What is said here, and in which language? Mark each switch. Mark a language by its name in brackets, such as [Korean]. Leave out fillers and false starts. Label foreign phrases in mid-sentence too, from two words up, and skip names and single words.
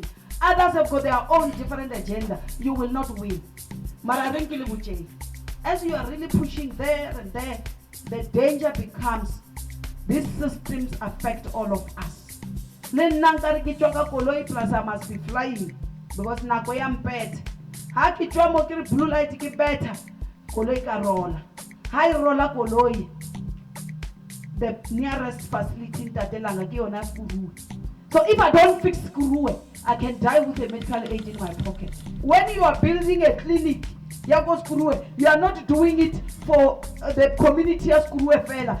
[English] Others have got their own different agenda. You will not win. As you are really pushing there and there, the danger becomes these systems affect all of us. Plus I must be flying because [Tswana] nako ya mpete. Ha ke tswa mo ke [English] blue light [Tswana] ke better. Koloi ka rola. Ha I rola koloi. [English] The nearest facility in Tatelanga [Tswana] ke yona [English] Sekuruwe. So if I don't fix Sekuruwe, I can die with a medical aid in my pocket. When you are building a clinic, you are not doing it for the community of Sekuruwe fella.